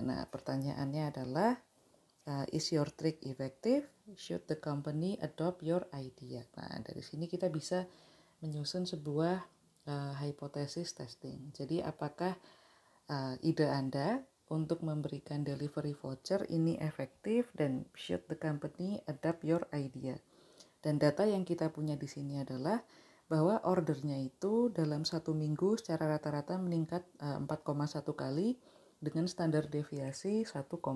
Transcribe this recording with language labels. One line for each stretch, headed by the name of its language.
English: Nah, pertanyaannya adalah is your trick effective? Should the company adopt your idea?
Indonesian: Nah, dari sini kita bisa menyusun sebuah hipotesis testing. Jadi, apakah ide Anda untuk memberikan delivery voucher ini efektif dan should the company adapt your idea. Dan data yang kita punya di sini adalah bahwa ordernya itu dalam 1 minggu secara rata-rata meningkat 4,1 kali dengan standar deviasi 1,3.